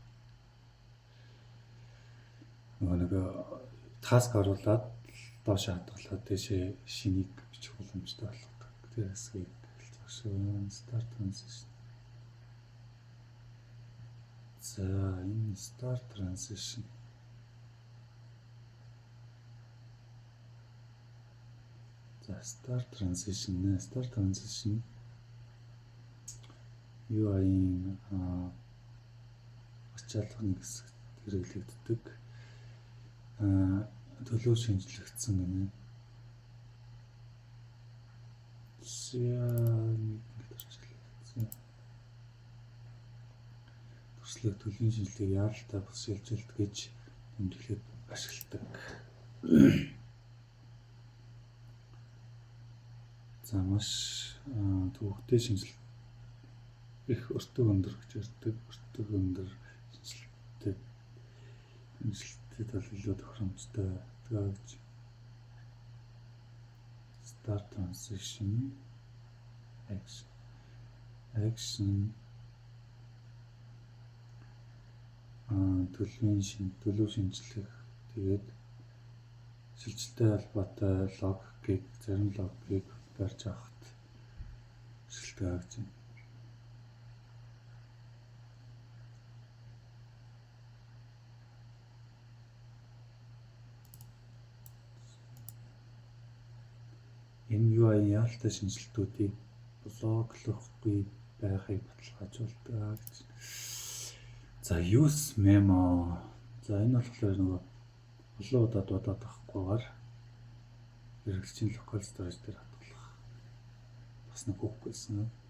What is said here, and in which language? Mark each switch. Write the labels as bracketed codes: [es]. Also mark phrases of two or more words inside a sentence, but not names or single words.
[mn] Нөгөө таск оруулаад доош хадгалаад тийшээ шинийг бичих боломжтой болгодог. Тэр хэсгийг хэлж байгаа шүү. [en] Start transition. [mn] За энэ [en] start transition. [mn] За [en] start transition [mn] UI-ийн ачаалгын хэсэгт хэрэглэгддэг. Төлөв шинжлэгдсэн гэнэ. Төслийг төлөвийн шинжилгээг яаралтай бус шилжилт гэж тэмдэглээд ашигладаг. За маш төвөгтэй шинжилт их өртөг өндөр гэж ярьдаг. Өртөг өндөр шинжилттэй бол илүү тохиромжтой гэж. [en] Start transition action [mn] төлөв шинжлэх тэгээд шилжилттэй холбоотой логикийг зарим логикийг барьж авахд ашигладаг гэж байна. Энэ UI яалтай шинжилтүүдийг блоклохгүй байхыг баталгаажуулдаг гэж. [en] За use memo. [mn] За энэ болохоор нөгөө олон удаад авахгүйгээр хэрэглэгчийн [en] local storage [mn] дээр хадгалах. Бас нэг үг байсан.